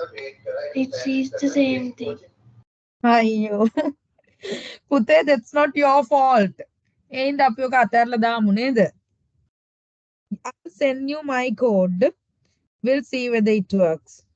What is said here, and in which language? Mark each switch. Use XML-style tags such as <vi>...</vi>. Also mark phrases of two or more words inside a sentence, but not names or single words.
<en>It sees the same thing.</en> <si>අයියෝ පුතේ</si> <en>that's not your fault</en> <si>එයින්ද අපි ඔක අතහැරලා දාමු නේද</si> <en>I'll send you my code we'll see whether it works</en>